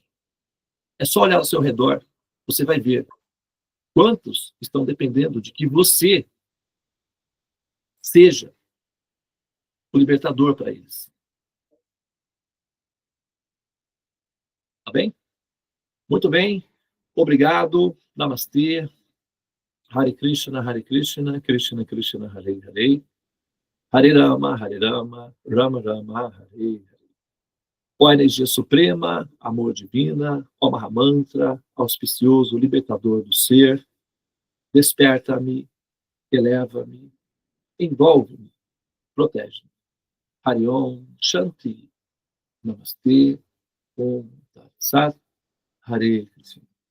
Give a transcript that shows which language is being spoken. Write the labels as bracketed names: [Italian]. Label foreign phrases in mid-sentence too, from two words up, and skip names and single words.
[Portuguese] É só olhar ao seu redor, você vai ver quantos estão dependendo de que você seja o libertador para eles. Tá bem? Muito bem. Obrigado. Namastê. [Sanskrit] हरे कृष्ण, कृष्ण कृष्ण, हरे हरे. हरे राम, राम राम, हरे हरे. [Portuguese] Ó energia suprema, amor divina, ó Mahamantra, auspicioso, libertador do ser, desperta-me, eleva-me, envolve-me, protege-me. [Sanskrit] हरि ॐ, शान्ति, नमस्ते, ॐ तत् सत्, हरे कृष्ण.